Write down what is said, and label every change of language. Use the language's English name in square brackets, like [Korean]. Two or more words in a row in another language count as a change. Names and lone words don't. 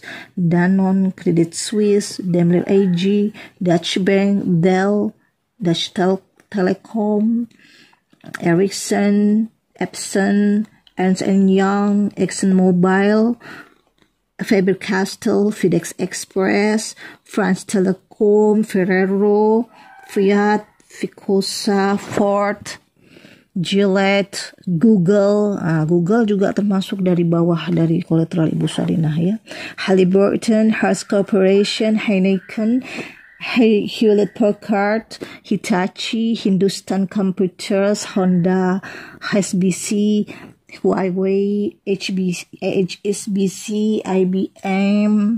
[Indonesian] Danone, Credit Suisse, Daimler AG, Dutch Bank, Dell, Dutch Telecom, Ericsson, Epson, Ernst & Young, ExxonMobil, Faber-Castell, FedEx Express, France Telecom, Ferrero, Fiat, Ficosa, Ford, Gillette, Google. Google juga termasuk dari bawah dari kolateral Ibu Sarina ya. Halliburton, Hearst Corporation, Heineken, Hewlett Packard, Hitachi, Hindustan Computers, Honda, HSBC, Huawei, HSBC, IBM,